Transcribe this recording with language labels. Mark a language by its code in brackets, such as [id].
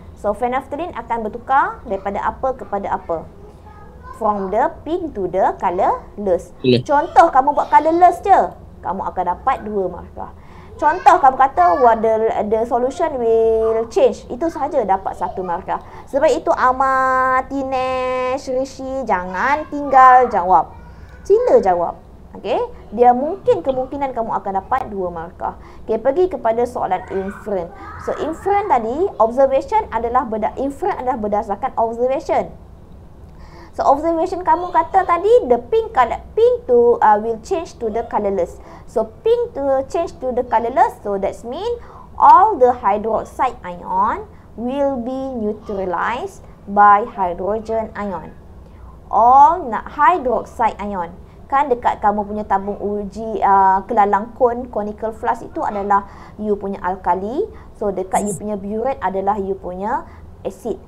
[ms] So, phenolphthalein akan bertukar daripada apa kepada apa. [en] From the pink to the colourless. [ms] Contoh, kamu buat colourless je, kamu akan dapat 2 markah. Contoh, kamu kata [en] the solution will change, [ms] itu sahaja dapat 1 markah. Sebab itu Amar, Tinesh, Rishi, jangan tinggal jawab. Sila jawab. Okay, dia kemungkinan kamu akan dapat 2 markah. Okay, pergi kepada soalan inference. So, inference tadi, observation adalah berdasarkan observation. [en] So, observation [ms] kamu kata tadi, [en] the pink to will change to the colourless. So, pink to change to the colourless, so that means all the hydroxide ion will be neutralized by hydrogen ion. All hydroxide ion. [ms] Kan dekat kamu punya tabung uji kelalang conical flask itu adalah you punya alkali. So, dekat you punya burette adalah you punya acid.